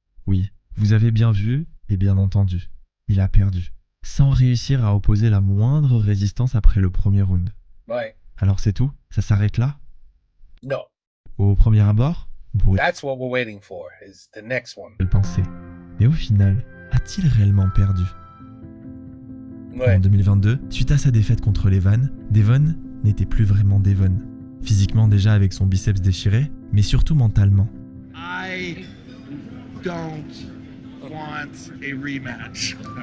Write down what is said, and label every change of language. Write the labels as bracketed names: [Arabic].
[French] Oui, vous avez bien vu et bien entendu. Il a perdu, sans réussir à opposer la moindre résistance après le premier round. [English] Right. [French] Alors c'est tout? Ça s'arrête là? [English] No. [French] Au premier abord, on pourrait [English] That's what we're waiting for, is the next one. [French] le penser. Mais au final, a-t-il réellement perdu? Ouais. En 2022, suite à sa défaite contre Levan, Devon n'était plus vraiment Devon. Physiquement déjà avec son biceps déchiré, mais surtout mentalement. [English] I don't want a rematch.